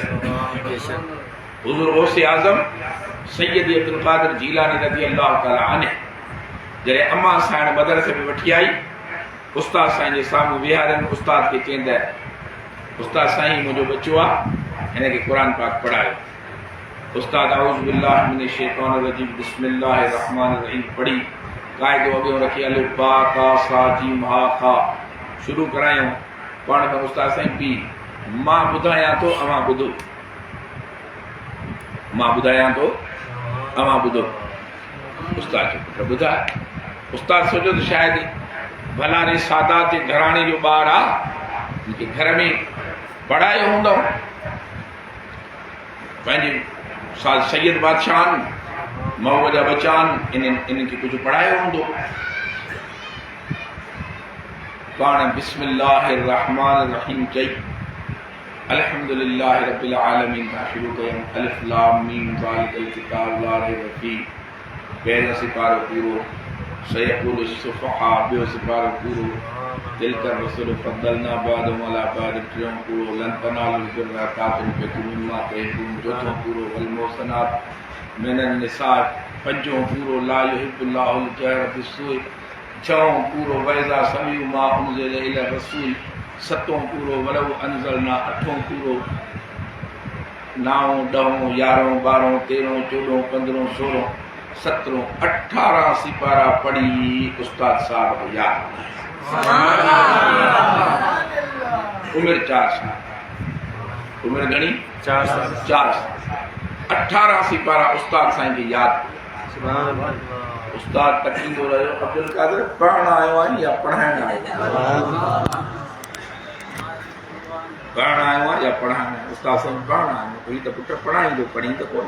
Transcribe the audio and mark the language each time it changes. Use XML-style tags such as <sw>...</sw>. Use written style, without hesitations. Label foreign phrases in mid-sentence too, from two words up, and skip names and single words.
<sd>हुज़ूर गौसे आज़म सैयद अब्दुल कादिर जीलानी</sd> <ar>رضي الله تعالى عنه</ar> <sd>जॾहिं अम्मा सां मदरसे में वठी आई, उस्ताद साईं जे साम्हूं विहारनि, उस्ताद खे चवंदा, उस्ताद साईं मुंहिंजो बच्चो आहे, हिनखे क़ुर पाक पढ़ायो। उस्ताद</sd> <ar>أعوذ بالله من الشيطان الرجيم بسم الله الرحمن الرحيم</ar> <sd>पढ़ी क़ाइदो अॻियो रखी</sd> <ar>ألف با تا ثا جيم حا خا</ar> <sd>शुरू करायूं। पाण में उस्ताद साईं पी मां ॿुधायां थो अवां ॿुधो, मां ॿुधायां थो अवां ॿुधो। उस्ताद जो पुटु ॿुधाए। उस्ताद सोचियो त शायदि भला रे सादात जे घराणे जो ॿारु आहे, हिनखे घर में पढ़ायो हूंदो, पंहिंजे सैयद बादशाह मऊद जा बच्चा इन्हनि खे कुझु पढ़ायो हूंदो। पाण</sd> <ar>بسم الله الرحمن الرحيم</ar> <sd>चई</sd> <ar>الحمد لله رب العالمين</ar> <sd>खां शुरू कयूं।</sd> <ar>الم ذلك الكتاب لا ريب فيه,</ar> <sd>पहिरियों सिपारो पूरो।</sd> <ar>سيقول السفهاء,</ar> <sd>ॿियो सिपारो पूरो।</sd> <ar>تلك الرسل فضلنا بعضهم على بعض,</ar> <sd>टियों पूरो।</sd> <ar>لن تنالوا البر حتى تنفقوا مما تحبون,</ar> <sd>चोथों पूरो।</sd> <ar>والمحصنات من النساء,</ar> <sd>पंजों पूरो।</sd> <ar>لا يحب الله الجهر بالسوء,</ar> <sd>छहों पूरो।</sd> <ar>وإذا سمعوا ما أنزل إلى الرسول,</ar> <sd>सतों पूरो।</sd> <ar>ولو أنزلنا,</ar> <sd>अठों पूरो। 9 10 11 12 13 14 15 16 17 18 सिपारा पढ़ी उस्ताद साहब को याद। उम्र 4 साल, उम्र घणी 4 साल। 18 सिपारा उस्ताद साईं की याद। उस्ताद तकींदो रहियो अब्दुल कादिर पढ़ण आयो आहे या पढ़ाइण आयो आहे? पढ़ण आयो आहे या पढ़ाइण आयो? उस्ताद साईं पढ़ण आयो, कोई त पुट पढ़ाईंदो, पढ़ी त कोन।</sd>